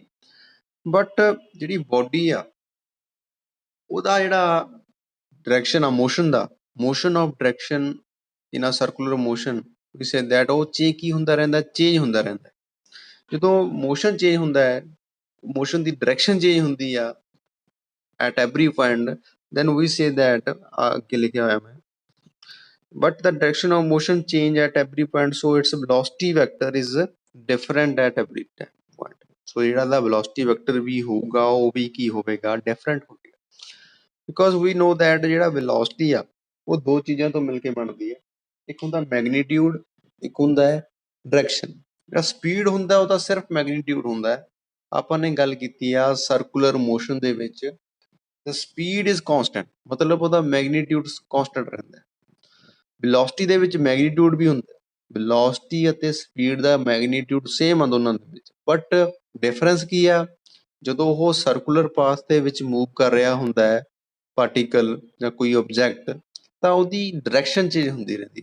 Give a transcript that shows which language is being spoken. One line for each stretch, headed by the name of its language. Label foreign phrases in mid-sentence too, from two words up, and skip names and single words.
Punjabi: ਬਟ ਜਿਹੜੀ ਬੋਡੀ ਆ ਉਹਦਾ ਜਿਹੜਾ ਡਾਇਰੈਕਸ਼ਨ ਆ ਮੋਸ਼ਨ ਦਾ,
English: motion of direction in a circular motion we say that,
Punjabi: ਉਹ ਕੀ ਹੁੰਦਾ ਰਹਿੰਦਾ, ਚੇਂਜ ਹੁੰਦਾ ਰਹਿੰਦਾ। ਜਦੋਂ
English: motion change
Punjabi: ਹੁੰਦਾ ਹੈ, ਮੋਸ਼ਨ ਦੀ
English: direction change
Punjabi: ਹੁੰਦੀ ਆ
English: at every point, then we say that
Punjabi: ਅੱਗੇ ਲਿਖਿਆ ਹੋਇਆ ਮੈਂ,
English: but the direction of motion change at every point, so its velocity vector is different at every point।
Punjabi: so ਜਿਹੜਾ ਦਾ
English: velocity vector
Punjabi: ਵੀ ਹੋਊਗਾ ਉਹ ਵੀ ਕੀ ਹੋਵੇਗਾ, ਡਿਫਰੈਂਟ ਹੋਵੇਗਾ।
English: because we know that
Punjabi: ਜਿਹੜਾ velocity ਆ ਉਹ ਦੋ ਚੀਜ਼ਾਂ ਤੋਂ ਮਿਲ ਕੇ ਬਣਦੀ ਹੈ, ਇੱਕ ਹੁੰਦਾ ਮੈਗਨੀਟਿਊਡ, ਇੱਕ ਹੁੰਦਾ ਹੈ ਡਾਇਰੈਕਸ਼ਨ। ਜਿਹੜਾ ਸਪੀਡ ਹੁੰਦਾ ਉਹ ਤਾਂ ਸਿਰਫ ਮੈਗਨੀਟਿਊਡ ਹੁੰਦਾ ਹੈ। ਆਪਾਂ ਨੇ ਗੱਲ ਕੀਤੀ ਆ
English: circular motion
Punjabi: ਦੇ ਵਿੱਚ
English: the speed is constant,
Punjabi: ਮਤਲਬ ਉਹਦਾ
English: magnitude constant
Punjabi: ਰਹਿੰਦਾ। ਵੈਲੋਸਿਟੀ ਦੇ ਵਿੱਚ ਮੈਗਨੀਟਿਊਡ ਵੀ ਹੁੰਦਾ, ਵੈਲੋਸਿਟੀ ਅਤੇ ਸਪੀਡ ਦਾ ਮੈਗਨੀਟਿਊਡ ਸੇਮ ਆ ਦੋਨਾਂ ਦੇ ਵਿੱਚ,
English: but difference
Punjabi: ਕੀ ਆ, ਜਦੋਂ ਉਹ
English: circular path
Punjabi: ਦੇ ਵਿੱਚ ਮੂਵ ਕਰ ਰਿਹਾ ਹੁੰਦਾ ਹੈ ਪਾਰਟੀਕਲ ਜਾਂ ਕੋਈ ਆਬਜੈਕਟ, ਤਾਂ ਉਹਦੀ
English: direction change
Punjabi: ਹੁੰਦੀ ਰਹਿੰਦੀ।